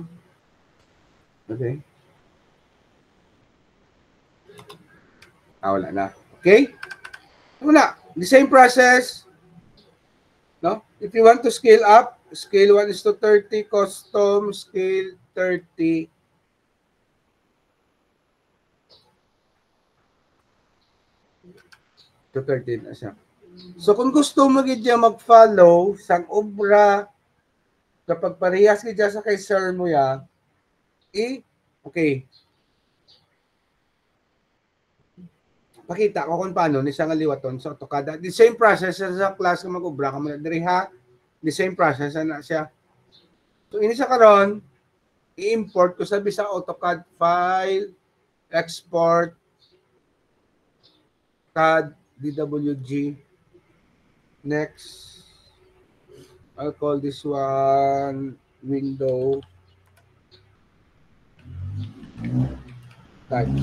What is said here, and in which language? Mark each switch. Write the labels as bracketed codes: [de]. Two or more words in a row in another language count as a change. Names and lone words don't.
[hil] Okay. Wala na. Okay? Wala. [en] The same process. No? If you want to scale up, scale 1 is to 30, custom, scale 30. [hil] To 30 na siya. So, kung gusto mo gidya mag-follow sang obra kapag parehas gidya sa kay sir mo ya, okay. Pakita ko kung paano ni sa liwaton sa AutoCAD. [en] The same process [hil] sa class kung mag-obra ka mo diri ha. [en] The same process na siya. [hil] So, ini sa karon, i-import ko sabi sa AutoCAD file, export, CAD, DWG. [en] Next, I'll call this one window types.